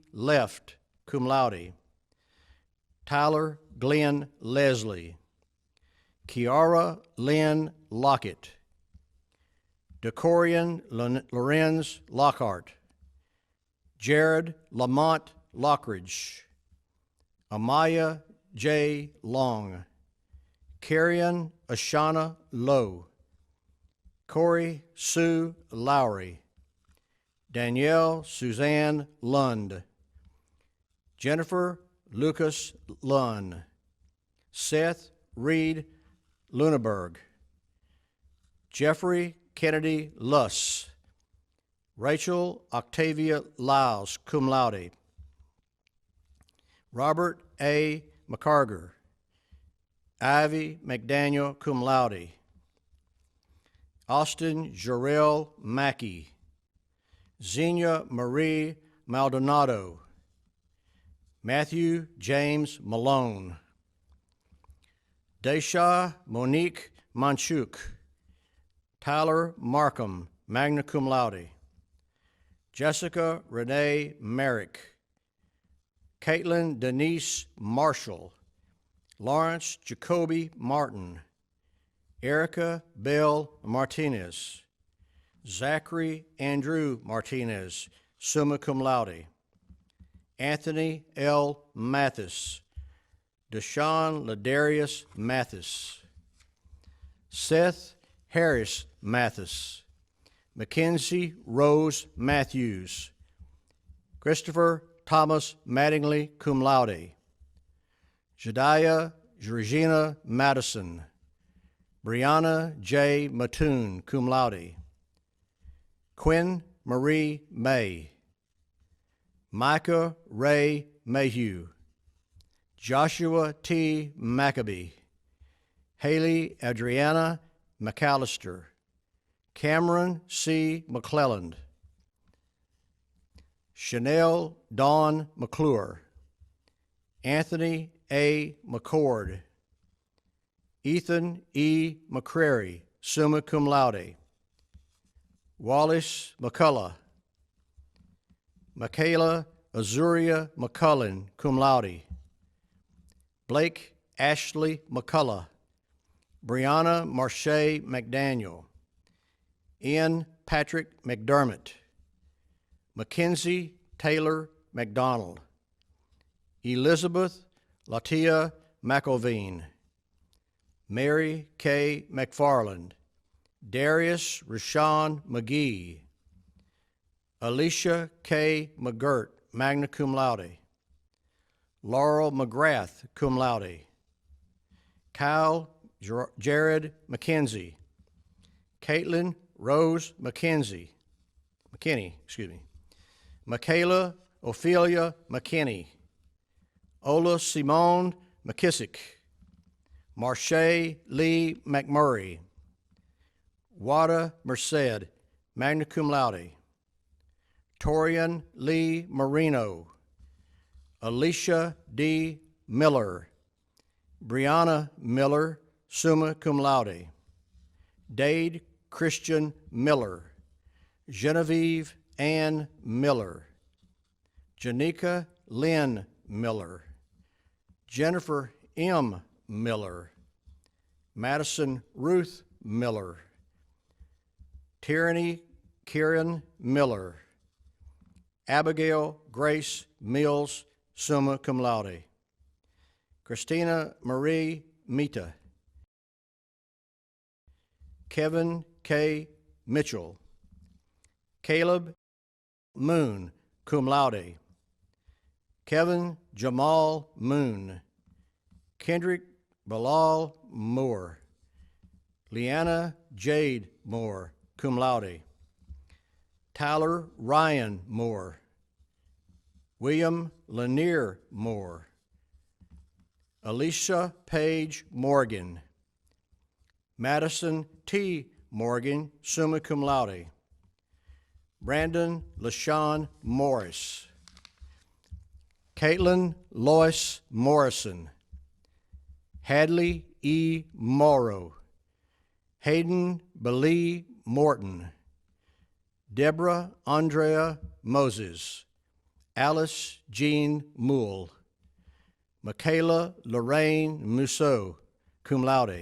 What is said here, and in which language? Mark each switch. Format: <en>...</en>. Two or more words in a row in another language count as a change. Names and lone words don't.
<en>Left,</en> <la>cum laude,</la> <en>Tyler Glenn Leslie, Kiara Lynn Lockett, Decorian Lorenz Lockhart, Jared Lamont Lockridge, Amaya J. Long, Carrion Ashana Lowe, Corey Sue Lowry, Danielle Suzanne Lund, Jennifer Lucas Lunn, Seth Reed Luneberg, Jeffrey Kennedy Luss, Rachel Octavia Lyles,</en> <la>cum laude,</la> <en>Robert A. McCarger, Ivy McDaniel,</en> <la>cum laude,</la> <en>Austin Jarrell Mackey, Xenia Marie Maldonado, Matthew James Malone, Desha Monique Manchuk, Tyler Markham,</en> <la>magna cum laude,</la> <en>Jessica Renee Merrick, Caitlin Denise Marshall, Lawrence Jacoby Martin, Erica Bell Martinez, Zachary Andrew Martinez,</en> <la>summa cum laude, Anthony L.</la> <en>Mathis, Deshaun Ladarius Mathis, Seth Harris Mathis, Mackenzie Rose Matthews, Christopher Thomas Mattingly,</en> <la>cum laude,</la> <en>Jediah Georgina Madison, Brianna J.</en> <la>Mattoon, cum laude,</la> <en>Quinn Marie May, Micah Ray Mayhew, Joshua T. Maccabee, Haley Adriana McAllister, Cameron C. McClelland, Chanel Dawn McClure, Anthony A. McCord, Ethan E. McCrary,</en> <la>summa cum laude,</la> <en>Wallace McCullough, Michaela Azuria McCullen,</en> <la>cum laude,</la> <en>Blake Ashley McCullough, Brianna Marche McDaniel, Ian Patrick McDermott, Mackenzie Taylor McDonald, Elizabeth Latia McElveen, Mary K. McFarland, Darius Rashawn McGee, Alicia K. McGirt,</en> <la>magna cum laude,</la> <en>Laurel McGrath,</en> <la>cum laude,</la> <en>Kyle Jared McKenzie, Caitlin Rose McKinney, Michaela Ophelia McKinney, Ola Simone McKissick, Marche Lee McMurray, Wada Merced,</en> <la>magna cum laude,</la> <en>Torian Lee Marino, Alicia D. Miller, Brianna Miller,</en> <la>summa cum laude,</la> <en>Dade Christian Miller, Genevieve Ann Miller, Janika Lynn Miller, Jennifer M. Miller, Madison Ruth Miller, Tyranny Kieran Miller, Abigail Grace Mills,</en> <la>summa cum laude,</la> <en>Christina Marie Mita, Kevin K. Mitchell, Caleb Moon,</en> <la>cum laude,</la> <en>Kevin Jamal Moon, Kendrick Bilal Moore, Leanna Jade Moore,</en> <la>cum laude,</la> <en>Tyler Ryan Moore, William Lanier Moore, Alicia Page Morgan, Madison T. Morgan,</en> <la>summa cum laude,</la> <en>Brandon LaShawn Morris, Caitlin Lois Morrison, Hadley E. Morrow, Hayden Belee Morton, Deborah Andrea Moses, Alice Jean Moule, Michaela Lorraine Musso,</en> <la>cum laude.</la>